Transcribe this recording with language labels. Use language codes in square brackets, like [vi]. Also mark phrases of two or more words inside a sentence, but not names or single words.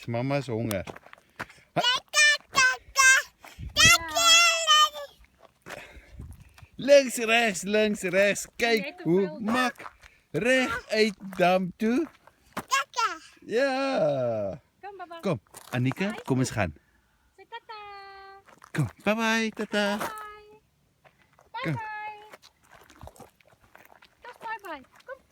[af] Mama is honger. Links, regs. Kyk hoe mak. Reg uit dam toe. Ja. Kom baba. Kom, Anika, kom eens gaan. Sê tata. Kom, bye-bye, tata. Bye. Kom. Bye bye. Dag bye bye.